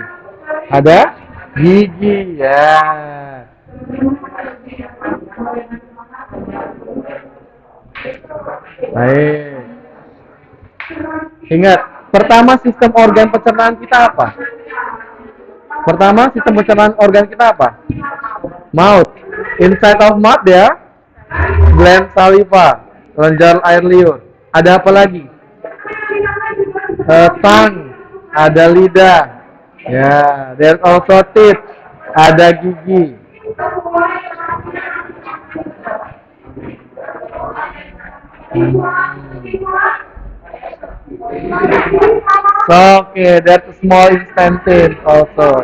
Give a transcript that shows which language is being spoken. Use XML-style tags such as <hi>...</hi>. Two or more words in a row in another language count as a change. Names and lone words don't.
<id>Ada gigi. Ya. Baik. Ingat, pertama sistem organ pencernaan kita apa? Pertama sistem pencernaan organ kita apa?</id> <en>Mouth. Inside of mouth ya, gland saliva,</en> <id>kelenjar air liur. Ada apa lagi? Tongue, ada lidah. Ya,</id> <en>there's also teeth,</en> <id>ada gigi.</id> <en>Okay, that's a small intestine also.</en>